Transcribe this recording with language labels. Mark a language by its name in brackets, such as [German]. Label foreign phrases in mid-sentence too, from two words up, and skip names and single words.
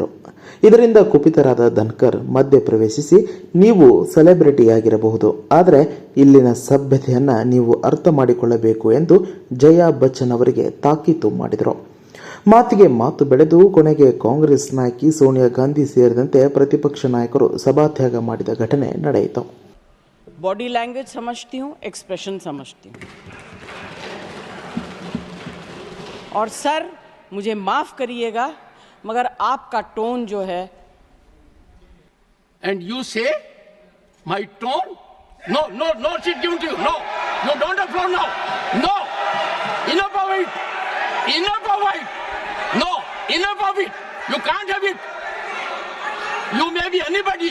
[Kannada] ಇದರಿಂದ ಕುಪಿತರಾದ ಧನ್ಕರ್ ಮಧ್ಯೆ ಪ್ರವೇಶಿಸಿ, ನೀವು ಸೆಲೆಬ್ರಿಟಿಯಾಗಿರಬಹುದು, ಆದರೆ ಇಲ್ಲಿನ ಸಭ್ಯತೆಯನ್ನು ನೀವು ಅರ್ಥ ಮಾಡಿಕೊಳ್ಳಬೇಕು ಎಂದು ಜಯಾ ಬಚ್ಚನ್ ಅವರಿಗೆ ತಾಕೀತು ಮಾಡಿದರು. ಮಾತಿಗೆ ಮಾತು ಬೆಳೆದು ಕೊನೆಗೆ ಕಾಂಗ್ರೆಸ್ ನಾಯಕಿ ಸೋನಿಯಾ ಗಾಂಧಿ ಸೇರಿದಂತೆ ಪ್ರತಿಪಕ್ಷ ನಾಯಕರು ಸಭಾತ್ಯಾಗ ಮಾಡಿದ ಘಟನೆ ನಡೆಯಿತು. [English] body language [Hindi] समझती हूँ, एक्सप्रेशन समझती हूँ. और सर मुझे माफ करिएगा मगर आपका टोन जो है. [English] And you say my tone? No, she's given to you. No, don't have floor now. No, enough of it. No, enough of it. You can't have it. You may be anybody.